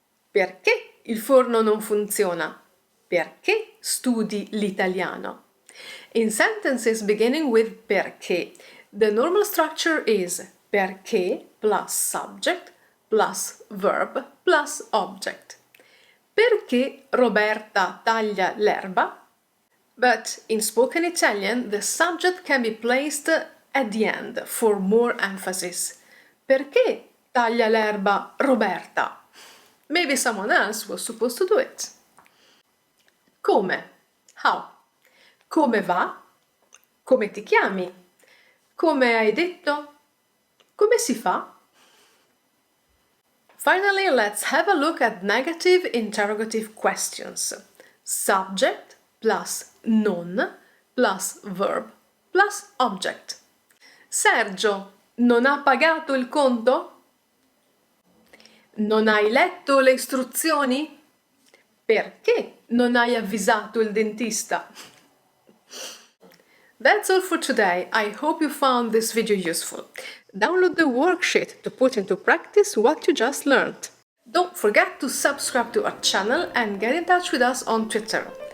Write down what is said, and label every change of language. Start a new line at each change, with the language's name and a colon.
Italian: Perché il forno non funziona? Perché studi l'italiano?
English: In sentences beginning with perché, the normal structure is perché plus subject plus verb plus object.
Italian: Perché Roberta taglia l'erba?
English: But in spoken Italian, the subject can be placed at the end for more emphasis.
Italian: Perché taglia l'erba Roberta?
English: Maybe someone else was supposed to do it.
Italian: Come?
English: How?
Italian: Come va? Come ti chiami? Come hai detto? Come si fa?
English: Finally, let's have a look at negative interrogative questions. Subject plus non plus verb plus object.
Italian: Sergio, non ha pagato il conto? Non hai letto le istruzioni? Perché non hai avvisato il dentista?
English: That's all for today. I hope you found this video useful. Download the worksheet to put into practice what you just learned. Don't forget to subscribe to our channel and get in touch with us on Twitter.